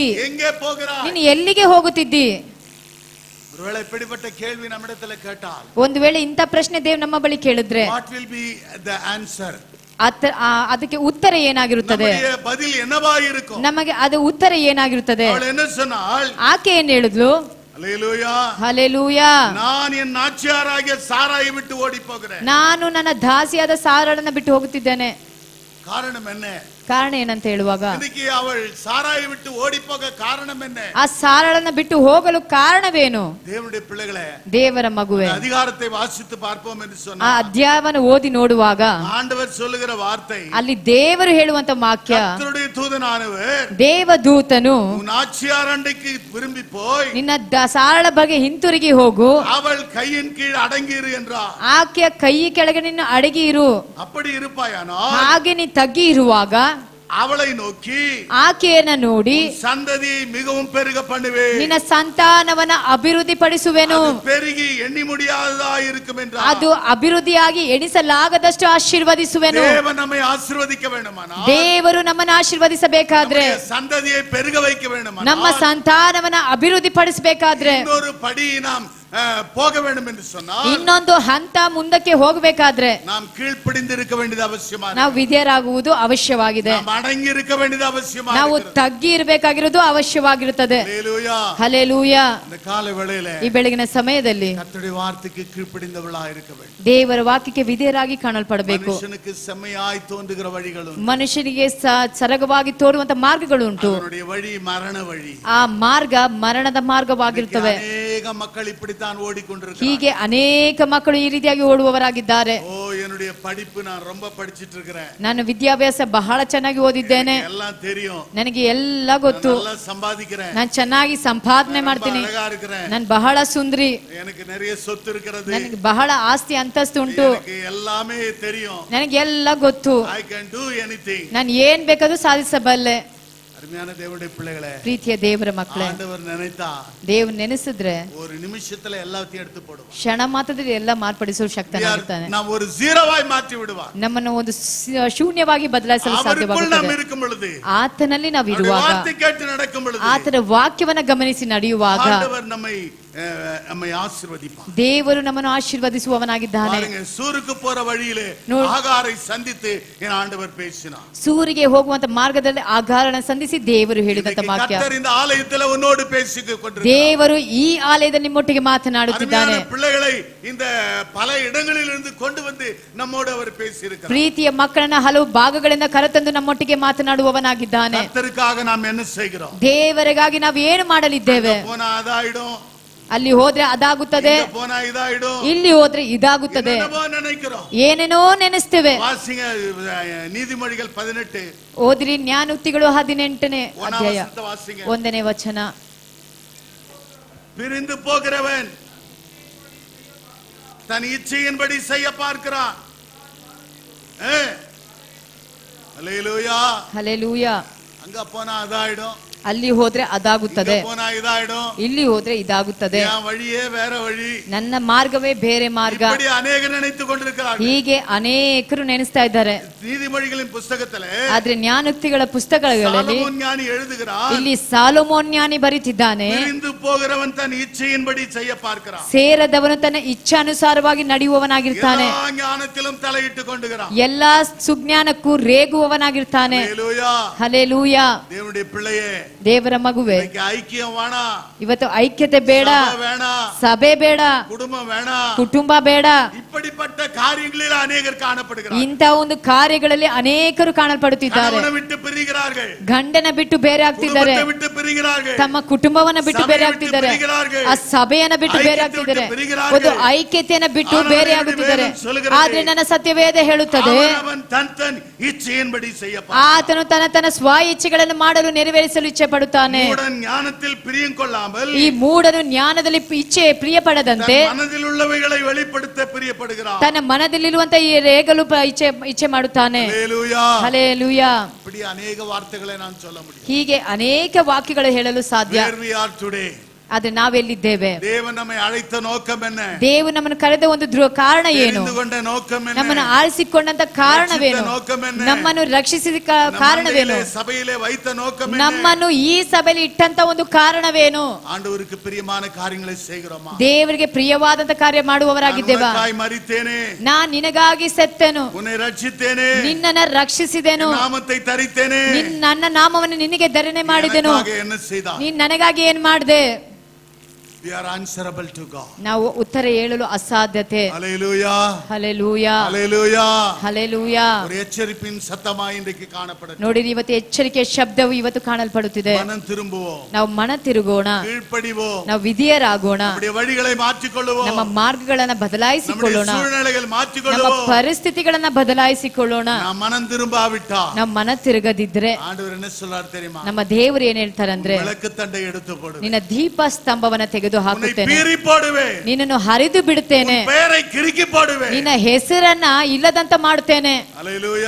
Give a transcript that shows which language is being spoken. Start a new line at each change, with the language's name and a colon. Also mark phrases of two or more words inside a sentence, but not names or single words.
Tamil: எங்கே போகிறாய்?
Kannada: ನೀನು ಎಲ್ಲಿಗೆ ಹೋಗುತ್ತಿದ್ದಿ?
Tamil: ஒருவேளை இப்படிப்பட்ட கேள்வி நம்மிடத்துல கேட்டால்,
Kannada: ಒಂದು ವೇಳೆ ಇಂಥ ಪ್ರಶ್ನೆ ದೇವ್ ನಮ್ಮ ಬಳಿ ಕೇಳಿದ್ರೆ,
English: what will be the answer?
Kannada: ಅದಕ್ಕೆ ಉತ್ತರ ಏನಾಗಿರುತ್ತದೆ?
Tamil: நம்முடைய பதில் என்னவா இருக்கும்?
Kannada: ನಮಗೆ ಅದು ಉತ್ತರ ಏನಾಗಿರುತ್ತದೆ?
Tamil: ಅವಳು என்ன சொன்னாள்?
Kannada: ಆಕೆ ಏನ್ ಹೇಳಿದ್ಲು? ಹಲ್ಲೆಲೂಯಾ, ಹಲ್ಲೆಲೂಯಾ.
Tamil: நான் என் நாச்சியாராகிய சாராயை விட்டு ஓடி போகிறேன்.
Kannada: ನಾನು ನನ್ನ ದಾಸಿಯಾದ ಸಾರಳನ್ನ ಬಿಟ್ಟು ಹೋಗುತ್ತಿದ್ದೇನೆ.
Tamil: காரணம் என்ன?
Kannada: ಕಾರಣ ಏನಂತ ಹೇಳುವಾಗ,
Tamil: இன்னைக்கு அவள் சாராயை விட்டு ஓடி போக காரணம் என்ன?
Kannada: ಆ ಸಾರಳನ್ನ ಬಿಟ್ಟು ಹೋಗಲು ಕಾರಣವೇನು?
Tamil: தேவனுடைய பிள்ளைகளே,
Kannada: ದೇವರ ಮಗುವೆ,
Tamil: அதிகாரத்தை வாசித்து பார்ப்போம் என்று
Kannada: ಆ
Tamil: சொன்னார்.
Kannada: ಅಧ್ಯಾಯವನ್ನು ಓದಿ ನೋಡುವಾಗ
Tamil: ஆண்டவர் சொல்லுகிற வார்த்தை,
Kannada: ಅಲ್ಲಿ ದೇವರು ಹೇಳುವಂತ ವಾಕ್ಯ,
Tamil: கர்த்தருடைய தூதனானவர்
Kannada: ದೇವದೂತನು
Tamil: உன் ஆச்சியார் அண்டைக்கு திரும்பி போய்
Kannada: ನಿನ್ನ ಸಾರಳ ಬಗ್ಗೆ ಹಿಂತಿರುಗಿ ಹೋಗು,
Tamil: அவள் கையின் கீழ் அடங்கிரு என்றார்.
Kannada: ಆಕೆಯ ಕೈ ಕೆಳಗೆ ನಿನ್ನ ಅಡಗಿ ಇರು.
Tamil: அப்படி இருப்பாயானால்,
Kannada: ಹಾಗೆ ನೀ ತಗ್ಗಿ ಇರುವಾಗ
Tamil: அவளை நோக்கி
Kannada: ಆಕೆಯನ್ನ ನೋಡಿ
Tamil: சந்ததி மிகவும் பெருக பண்ணுவேன்,
Kannada: ನಿನ್ನ ಸಂತಾನವನ್ನ ಅಭಿವೃದ್ಧಿ ಪಡಿಸುವೆನು,
Tamil: பெருகி எண்ணி முடியாததா இருக்கும் என்றார்.
Kannada: ಅದು ಅಭಿವೃದ್ಧಿಯಾಗಿ ಎಣಿಸಲಾಗದಷ್ಟು ಆಶೀರ್ವದಿಸುವೆನು.
Tamil: தேவன் நம்மை ஆசீர்வதிக்க வேண்டுமானால்,
Kannada: ದೇವರು ನಮ್ಮನ್ನು ಆಶೀರ್ವದಿಸಬೇಕಾದ್ರೆ,
Tamil: சந்ததியை பெருக வைக்க வேண்டுமானால்,
Kannada: ನಮ್ಮ ಸಂತಾನವನ್ನ ಅಭಿವೃದ್ಧಿ ಪಡಿಸಬೇಕಾದ್ರೆ,
Tamil: இன்னொரு படி நாம் போக வேண்டும் என்று சொன்னால்,
Kannada: ಇನ್ನೊಂದು ಹಂತ ಮುಂದಕ್ಕೆ ಹೋಗಬೇಕಾದ್ರೆ
Tamil: நாம் கீழ்ப்படிந்து இருக்க வேண்டியது அவசியமாக,
Kannada: ನಾವು ವಿಧೇಯರಾಗುವುದು ಅವಶ್ಯವಾಗಿದೆ.
Tamil: நாம் அடங்கி இருக்க வேண்டியது அவசியமாக,
Kannada: ನಾವು ತಗ್ಗಿ ಇರಬೇಕಾಗಿರೋದು ಅವಶ್ಯವಾಗಿರುತ್ತದೆ.
Tamil: ஹல்லேலூயா.
Kannada: ಹಲ್ಲೆಲೂಯಾ.
Tamil: இந்த கால வேளையிலே
Kannada: ಈ ಬೆಳಗಿನ ಸಮಯದಲ್ಲಿ
Tamil: கர்த்தருடைய வார்த்தைக்கு கீழ்ப்படிந்தவளாக இருக்க வேண்டும்.
Kannada: ದೇವರ ವಾಕ್ಯಕ್ಕೆ ವಿಧೇಯರಾಗಿ ಕಾಣಲ್ಪಡಬೇಕು.
Tamil: மனுஷனுக்கு செம்மையாய் தோன்றுகிற வழிகளும்,
Kannada: ಮನುಷ್ಯನಿಗೆ ಸರಗವಾಗಿ ತೋರುವಂತ ಮಾರ್ಗಗಳು ಉಂಟು.
Tamil: அவனுடைய வழி மரண வழி.
Kannada: ಆ ಮಾರ್ಗ ಮರಣದ ಮಾರ್ಗವಾಗಿರುತ್ತವೆ. ಅನೇಕ ಮಕ್ಕಳು
Tamil: இப்படி இப்படித்தான் ஓடிக்கொண்டிருக்கிறார்கள்.
Kannada: ಹೀಗೆ ಅನೇಕ ಮಕ್ಕಳು ಈ ರೀತಿಯಾಗಿ ಓಡುವವರಾಗಿದ್ದಾರೆ.
Tamil: ஓ என்னுடைய படிப்பு நான் ரொம்ப படிச்சிட்டு இருக்கிறேன்.
Kannada: ನಾನು ವಿದ್ಯಾಭ್ಯಾಸ ಬಹಳ ಚೆನ್ನಾಗಿ ಓದಿದ್ದೇನೆ.
Tamil: எல்லாம் தெரியும்.
Kannada: ನನಗೆ ಎಲ್ಲ ಗೊತ್ತು.
Tamil: நல்லா சம்பாதிக்கிறேன்.
Kannada: ನಾನು ಚೆನ್ನಾಗಿ ಸಂಪಾದನೆ ಮಾಡ್ತೀನಿ.
Tamil: அழகா இருக்கிறேன்.
Kannada: ನಾನು ಬಹಳ ಸುಂದರಿ.
Tamil: எனக்கு நிறைய சொத்து இருக்கிறது.
Kannada: ನನಗೆ ಬಹಳ ಆಸ್ತಿ ಅಂತಸ್ತು ಉಂಟು.
Tamil: எனக்கு எல்லாமே தெரியும்.
Kannada: ನನಗೆ ಎಲ್ಲ ಗೊತ್ತು.
English: I can do anything.
Kannada: ನಾನು ಏನ್ ಬೇಕಾದ್ರೂ ಸಾಧಿಸಬಲ್ಲೆ.
Tamil: அருமையான தேவனுடைய பிள்ளைகளே,
Kannada: ಪ್ರೀತಿಯ ದೇವರ ಮಕ್ಕಳೇ,
Tamil: ஆண்டவர் நினைத்தா
Kannada: ದೇವ್ರು ನೆನೆಸಿದ್ರೆ
Tamil: ஒரு நிமிஷத்துல எல்லாத்தையும் எடுத்து போடுவார்.
Kannada: ಕ್ಷಣ ಮಾತ್ರದಲ್ಲಿ ಎಲ್ಲ ಮಾರ್ಪಡಿಸುವ ಶಕ್ತನಾಗಿರ್ತಾನೆ.
Tamil: நாம் ஒரு ஜீரோவாய் மாற்றி விடுவார்.
Kannada: ನಮ್ಮನ್ನು ಒಂದು ಶೂನ್ಯವಾಗಿ ಬದಲಾಯಿಸಲು
Tamil: அவருக்குள் நாம்
Kannada: ಸಾಧ್ಯವಾಗುತ್ತದೆ.
Tamil: இருக்கும் பொழுது,
Kannada: ಆತನಲ್ಲಿ ನಾವು
Tamil: அவருடைய
Kannada: ಇರುವಾಗ,
Tamil: வார்த்தை கேட்டு நடக்கும் பொழுது,
Kannada: ಆತನ ವಾಕ್ಯವನ್ನ ಗಮನಿಸಿ ನಡೆಯುವಾಗ
Tamil: ஆண்டவர் நம்மை ஆசீர்வதிப்பார்.
Kannada: ದೇವರು ನಮ್ಮನ್ನು ಆಶೀರ್ವದಿಸುವವನಾಗಿದ್ದಾನೆ.
Tamil: பாருங்க, சூருக்கு போற வழியிலே ஆகாரை சந்தித்து என் ஆண்டவர் பேசினார்.
Kannada: ಸೂರಿಗೆ ಹೋಗುವಂತ ಮಾರ್ಗದಲ್ಲಿ ಆಗಾರನ ಸಂಧಿಸಿ ದೇವರು ಹೇಳಿದಂತ ವಾಕ್ಯ.
Tamil: கர்த்தர் இந்த ஆலயத்தில் உன்னோடு பேசிக்கொண்டிருக்கிறார்.
Kannada: ದೇವರು ಈ ಆಲಯದಲ್ಲಿ ನಿಮ್ಮೊಟ್ಟಿಗೆ ಮಾತನಾಡುತ್ತಿದ್ದಾನೆ.
Tamil: அருமையான பிள்ளைகளை இந்த பல இடங்களிலிருந்து கொண்டு வந்து நம்மோடு அவர் பேசியிருக்கிறார்.
Kannada: ಪ್ರೀತಿಯ ಮಕ್ಕಳನ್ನ ಹಲವು ಭಾಗಗಳಿಂದ ಕರೆತಂದು ನಮ್ಮೊಟ್ಟಿಗೆ ಮಾತನಾಡುವವನಾಗಿದ್ದಾನೆ.
Tamil: கர்த்தருக்காக நாம் என்ன செய்கிறோம்?
Kannada: ದೇವರಿಗಾಗಿ ನಾವು ಏನು ಮಾಡಲಿದ್ದೇವೆ?
Tamil: போனா அதாயிடும்,
Kannada: ಅಲ್ಲಿ ಹೋದ್ರೆ ಅದಾಗುತ್ತದೆ,
Tamil: போனா இதாயிடும்,
Kannada: ಇಲ್ಲಿ ಹೋದ್ರೆ ಇದಾಗುತ್ತದೆ, ಏನೇನೋ ನೆನೆಸ್ತೇವೆ.
Tamil: வாசிங்க நீதிமொழிகள் 18.
Kannada: ಓದಿರಿ ಜ್ಞಾನೋಕ್ತಿಗಳು 18ನೇ ಅಧ್ಯಾಯ 1ನೇ ವಚನ.
Tamil: பிரிந்து போகிறவன் தன் இச்சையின்படி செய்ய பார்க்கிறான். ஹல்லேலூயா,
Kannada: ಹಲ್ಲೆಲೂಯಾ.
Tamil: அங்க போனா அதாயிடும்,
Kannada: ಅಲ್ಲಿ ಹೋದ್ರೆ ಅದಾಗುತ್ತದೆ,
Tamil: போனா இதாயிடும்,
Kannada: ಇಲ್ಲಿ ಹೋದ್ರೆ ಇದಾಗುತ್ತದೆ,
Tamil: என் வழியே வேற வழி,
Kannada: ನನ್ನ ಮಾರ್ಗವೇ ಬೇರೆ ಮಾರ್ಗ.
Tamil: இப்படி அநேகர் நினைத்துக் கொண்டிருக்கிறார்கள்.
Kannada: ಹೀಗೆ ಅನೇಕರು ನೆನೆಸ್ತಾ ಇದ್ದಾರೆ.
Tamil: நீதிமொழிகளின் புத்தகத்திலே
Kannada: ಆದ್ರೆ ಜ್ಞಾನೋಕ್ತಿಗಳ ಪುಸ್ತಕಗಳಲ್ಲಿ
Tamil: சாலமோன் ஞானி எழுதுகிறார்,
Kannada: ಇಲ್ಲಿ ಸಾಲೊಮೋನ್ ಜ್ಞಾನಿ ಬರೀತಿದ್ದಾನೆ,
Tamil: பிரிந்து போகிறவன் தன் இச்சையின்படி செய்ய பார்க்கிறான்.
Kannada: ಸೇರದವನು ತನ್ನ ಇಚ್ಛಾನುಸಾರವಾಗಿ ನಡೆಯುವವನಾಗಿರ್ತಾನೆ.
Tamil: எல்லா ஞானத்திலும் தலையிட்டுக் கொண்டுகிறான்.
Kannada: ಎಲ್ಲಾ ಸುಜ್ಞಾನಕ್ಕೂ ರೇಗುವವನಾಗಿರ್ತಾನೆ.
Tamil: ஹல்லேலூயா,
Kannada: ಹಲ್ಲೆಲೂಯಾ.
Tamil: தேவனுடைய பிள்ளையே,
Kannada: ದೇವರ ಮಗುವೆ,
Tamil: ஐக்கியம் வேணா,
Kannada: ಇವತ್ತು ಐಕ್ಯತೆ ಬೇಡ,
Tamil: வேணா,
Kannada: ಸಭೆ ಬೇಡ,
Tamil: குடும்பம் வேணா,
Kannada: ಕುಟುಂಬ ಬೇಡ.
Tamil: இப்படிப்பட்ட காரியங்களில் அநேகர் காணப்படுகிறார்கள்.
Kannada: ಇಂಥ ಒಂದು ಕಾರ್ಯಗಳಲ್ಲಿ ಅನೇಕರು ಕಾಣಲ್ಪಡುತ್ತಿದ್ದಾರೆ.
Tamil: கணவனை விட்டு பிரிகிறார்கள்,
Kannada: ಗಂಡನ ಬಿಟ್ಟು ಬೇರೆ ಆಗ್ತಿದ್ದಾರೆ,
Tamil: குடும்பத்தை விட்டு பிரிகிறார்கள்,
Kannada: ತಮ್ಮ ಕುಟುಂಬವನ್ನ ಬಿಟ್ಟು ಬೇರೆ
Tamil: சபையை
Kannada: ಆಗ್ತಿದ್ದಾರೆ,
Tamil: விட்டு பிரிகிறார்கள்,
Kannada: ಆ ಸಭೆಯನ್ನ ಬಿಟ್ಟು ಬೇರೆ ಆಗ್ತಿದ್ದಾರೆ, ಒಂದು ಐಕ್ಯತೆಯನ್ನ ಬಿಟ್ಟು ಬೇರೆ ಆಗುತ್ತಿದ್ದಾರೆ. ಆದ್ರೆ ನನ್ನ ಸತ್ಯವೇದ ಹೇಳುತ್ತದೆ,
Tamil: அவன் தன் தன் இச்சையின்படி செய்ய
Kannada: ಆತನು ತನ್ನ ಸ್ವ ಇಚ್ಛೆಗಳನ್ನು ಮಾಡಲು ನೆರವೇರಿಸಲು ಇಚ್ಛೆ ಪಡುತ್ತಾನೆ.
Tamil: ஞானத்தில் பிரியம் கொள்ளாமல்,
Kannada: ಈ ಮೂಢನು ಜ್ಞಾನದಲ್ಲಿ ಇಚ್ಛೆ ಪ್ರಿಯಪಡದಂತೆ
Tamil: மனதில் உள்ளவைகளை வெளிப்படுத்த பிரியப்படுகிறான்.
Kannada: ತನ್ನ ಮನದಲ್ಲಿರುವಂತ ಈ ರೇಗಲು ಇಚ್ಛೆ ಮಾಡುತ್ತಾನೆ.
Tamil: ஹல்லேலூயா,
Kannada: ಹಲ್ಲೆಲೂಯಾ.
Tamil: இப்படி அநேக வார்த்தைகளை நான் சொல்ல முடியும்.
Kannada: ಹೀಗೆ ಅನೇಕ ವಾಕ್ಯಗಳು ಹೇಳಲು ಸಾಧ್ಯ.
English: Where we are today,
Kannada: ಆದ್ರೆ ನಾವೆಲ್ಲಿದ್ದೇವೆ?
Tamil: தேவன் நம்மை அழைத்த நோக்கம் என்ன?
Kannada: ದೇವರು ನಮ್ಮನ್ನು ಕರೆದ ಒಂದು ಕಾರಣ ಏನು?
Tamil: தெரிந்து கொண்ட நோக்கம் என்ன?
Kannada: ನಮ್ಮನ್ನು ಆರಿಸಿಕೊಂಡಂತ ಕಾರಣವೇನು?
Tamil: நோக்கம் என்ன?
Kannada: ನಮ್ಮನ್ನು ರಕ್ಷಿಸಿದ ಕಾರಣವೇನು?
Tamil: சபையிலே வைத்த நோக்கம் என்ன?
Kannada: ನಮ್ಮನ್ನು ಈ ಸಭೆಯಲ್ಲಿ ಇಟ್ಟಂತ ಒಂದು ಕಾರಣವೇನು?
Tamil: ஆண்டவருக்கு பிரியமான காரியங்களை செய்கிறோமா?
Kannada: ದೇವರಿಗೆ ಪ್ರಿಯವಾದಂತ ಕಾರ್ಯ ಮಾಡುವವರಾಗಿದ್ದೇವಾ?
Tamil: நான் மரித்தேனே,
Kannada: ನಾನ್ ನಿನಗಾಗಿ ಸೆತ್ತೆನು,
Tamil: உன்னை ரட்சித்தேனே,
Kannada: ನಿನ್ನನ್ನು ರಕ್ಷಿಸಿದೆನು,
Tamil: நாமத்தை தரித்தேனே,
Kannada: ನನ್ನ ನಾಮವನ್ನು ನಿನಗೆ ಧರಣೆ ಮಾಡಿದೆನು,
Tamil: என்ன செய்தான்?
Kannada: ನೀನ್ ನನಗಾಗಿ ಏನ್ ಮಾಡಿದೆ?
English: We are answerable to God.
Kannada: ನಾವು ಉತ್ತರ ಹೇಳಲು ಅಸಾಧ್ಯತೆ.
English: Hallelujah,
Kannada: ಹಲ್ಲೆಲೂಯಾ,
English: Hallelujah.
Kannada: ಹಲ್ಲೆಲೂಯಾ.
Tamil: ஒரு எச்சரிப்பின் சத்தமாய் இன்றைக்கு காணப்படுகிறது.
Kannada: ನೋಡಿರಿ, ಇವತ್ತು ಎಚ್ಚರಿಕೆಯ ಶಬ್ದವು ಇವತ್ತು ಕಾಣಲ್ಪಡುತ್ತಿದೆ.
Tamil: மனம் திரும்புவோம்,
Kannada: ನಾವು ಮನ ತಿರುಗೋಣ,
Tamil: கீழ்ப்படிவோம்,
Kannada: ನಾವು ವಿಧಿಯರಾಗೋಣ,
Tamil: நம்முடைய வழிகளை மாற்றிக்கொள்வோம்,
Kannada: ನಮ್ಮ ಮಾರ್ಗಗಳನ್ನ ಬದಲಾಯಿಸಿಕೊಳ್ಳೋಣ,
Tamil: நம்முடைய சூழ்நிலைகள்
Kannada: ನಮ್ಮ
Tamil: மாற்றிக்கொள்வோம்.
Kannada: ಪರಿಸ್ಥಿತಿಗಳನ್ನ ಬದಲಾಯಿಸಿಕೊಳ್ಳೋಣ.
Tamil: நாம் மனம் திரும்பாவிட்டா
Kannada: ನಮ್ಮ ಮನ ತಿರುಗದಿದ್ರೆ
Tamil: ஆண்டவர் என்ன சொல்றார் தெரியுமா?
Kannada: ನಮ್ಮ ದೇವರು ಏನ್ ಹೇಳ್ತಾರಂದ್ರೆ,
Tamil: விளக்கு தண்டை எடுத்து போடு,
Kannada: ನಿನ್ನ ದೀಪ ಸ್ತಂಭವನ್ನ ತೆಗೆದು ಹಾಕುತ್ತೇನೆ,
Tamil: பீறி போடுவே,
Kannada: ನಿನ್ನನ್ನು ಹರಿದು ಬಿಡುತ್ತೇನೆ,
Tamil: பெயரை கிறுக்கி போடுவே,
Kannada: ನಿನ್ನ ಹೆಸರನ್ನ ಇಲ್ಲದಂತ ಮಾಡುತ್ತೇನೆ.
Tamil: ஹல்லேலூயா.